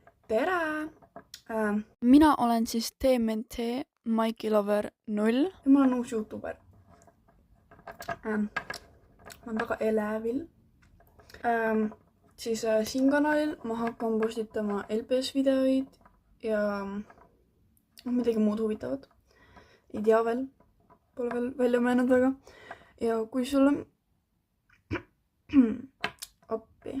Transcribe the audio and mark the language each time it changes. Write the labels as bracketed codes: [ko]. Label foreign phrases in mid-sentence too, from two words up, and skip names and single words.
[et] Tere! Mina olen siis TMNT Maiki Lover 0. Ja mä oon uusi YouTuber. Mä oon väga elevil. Siis siin kanalil ma hakkan postitama LPS-videoid ja midagi muud huvitavat. Ei tea veel. Pole veel välja mõelnud väga. Ja kui sulle... appi.